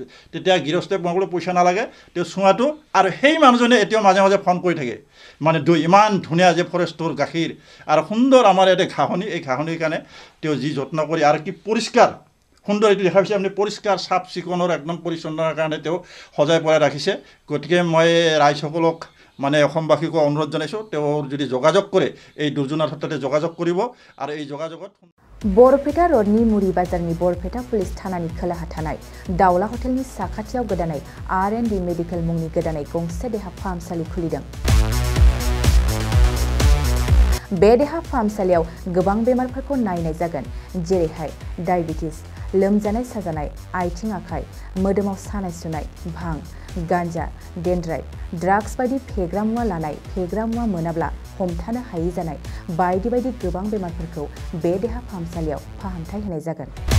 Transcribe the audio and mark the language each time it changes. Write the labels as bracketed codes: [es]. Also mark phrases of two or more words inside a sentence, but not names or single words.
[as] তেতিয়া গৃহস্থই মই ক'লোঁ পইচা নালাগে, তেওঁ চুঙাটো। আৰু সেই মানুহজনে এতিয়াও মাজে মাজে ফোন কৰি থাকে, মানে দৈ ইমান ধুনীয়া যে ফৰেষ্টৰ গাখীৰ আৰু সুন্দৰ আমাৰ ইয়াতে ঘাঁহনি, এই ঘাঁহনিৰ কাৰণে তেওঁ যি যত্ন কৰি আৰু কি পৰিষ্কাৰ সুন্দৰ এইটো দেখা পাইছে আপুনি, পৰিষ্কাৰ চাফ চিকুণৰ একদম পৰিচ্ছন্নতাৰ কাৰণে তেওঁ সজাই পৰাই ৰাখিছে। গতিকে মই ৰাইজসকলক মানে অসমবাসীকো অনুৰোধ জনাইছোঁ, তেওঁৰ যদি যোগাযোগ কৰে এই দুৰ্জনৰ ক্ষেত্ৰতে যোগাযোগ কৰিব। আৰু এই যোগাযোগত [brx] बरपेटा रोडनि मुरी बाजारनि बरपेटा पुलिस थानानि खोलाहा थानाय दाउला हटेलनि साखाथियाव गोदानै R&D मेडिकेल मुंनि गोदानै गंसे देहा फाहामसालि खुलिदों। बे देहा फाहामसालियाव गोबां बेमारफोरखौ नायनाय जागोन, जेरैहाय डायबिटिस, लोमजानाय साजानाय, आथिं आखाइ, मोदोमाव सानाय सुनाय, भां, गान्जा, डेन्ड्राइट, ड्राग्स बायदि फेग्रा मुवा लानाय, फेग्रा मुवा मोनाब्ला हमथानो हायै जानाय बायदि बायदि गोबां बेमारफोरखौ बे देहा फाहामसालियाव फाहामथाय होनाय जागोन।